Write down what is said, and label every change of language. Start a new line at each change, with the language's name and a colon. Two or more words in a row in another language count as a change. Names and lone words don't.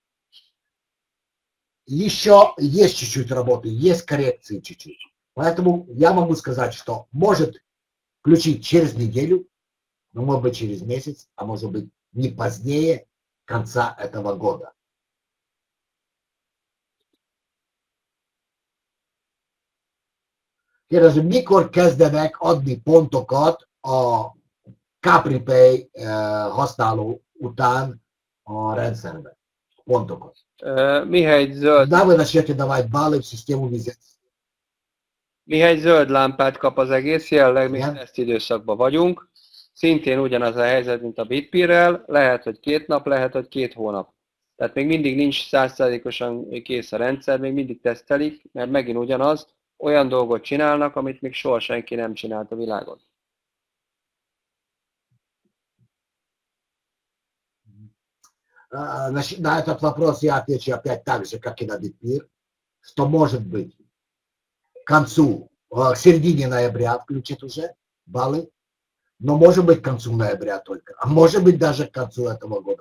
Russian: Еще есть чуть-чуть работы, есть коррекции чуть-чуть. Поэтому я могу сказать, что может включить через неделю, но может быть через месяц, а может быть не позднее конца этого года.
Hungarian: Kérdezem, mikor kezdenek adni pontokat a CapriPay használó után a rendszerben? Pontokat. Mihely zöld,
Russian: Да, вы начнете давать баллы в систему визит.
Hungarian: Mihely zöld lámpát kap az egész, jelenleg még Igen. teszt időszakban vagyunk. Szintén ugyanaz a helyzet, mint a Bitpirrel, lehet, hogy 2 nap, lehet, hogy 2 hónap. Tehát még mindig nincs 100%-osan kész a rendszer, még mindig tesztelik, mert megint ugyanaz, olyan dolgot csinálnak, amit még soha senki nem csinált a világon.
Russian: Значит, на этот вопрос я отвечу опять так же, как и на Битпир, что может быть к концу, к середине ноября включат уже баллы, но может быть к концу ноября только, а может быть даже к концу этого года.